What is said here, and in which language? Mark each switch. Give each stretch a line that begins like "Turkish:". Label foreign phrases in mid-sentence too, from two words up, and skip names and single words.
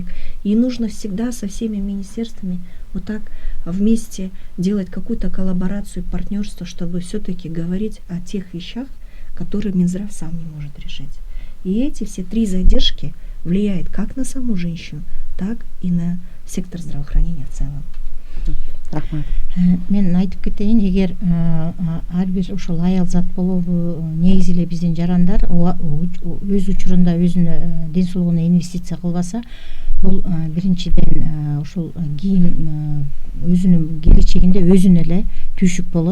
Russian: И нужно всегда со всеми министерствами вот так вместе делать какую-то коллаборацию, партнерство, чтобы все-таки говорить о тех вещах, которые Минздрав сам не может решить. И эти все 3 задержки влияют как на саму женщину, так и на сектор здравоохранения в целом.
Kyrgyz: Рахмат. Мен айтып кетейин, эгер ар бир ушул аял зат болобу негизи эле биздин жарандар өз учурунда өзүнүн ден соолугуна инвестиция кылбаса, бул биринчиден ушул кийин өзүнүн келечегинде өзүнө эле түйшүк болот.